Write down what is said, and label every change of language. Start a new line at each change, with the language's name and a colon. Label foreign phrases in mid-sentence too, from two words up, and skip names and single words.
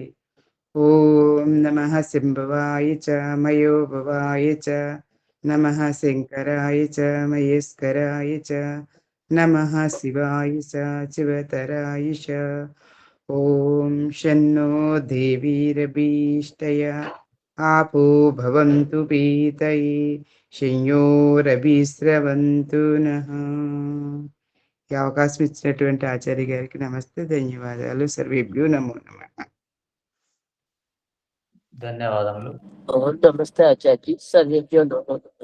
Sanskrit: ఓం నమః శంభవాయ చ మయోభవాయ చ నమః శంకరాయ చ మహేశ్వరాయ చ నమః శివాయ చ శివతరాయ చ. ఓం షన్నో దేవీరభీష్టయ आपो भवन्तु पीतये శంయోరభిస్రవంతు నః.
Telugu: ఈ అవకాశం ఇచ్చినటువంటి ఆచార్య గారికి నమస్తే, ధన్యవాదాలు.
Sanskrit: సర్వేభ్యో నమో నమః.
Telugu: ధన్యవాదములు.
Sanskrit: నమస్తే ఆచార్య. సర్వేభ్యో నమో నమః.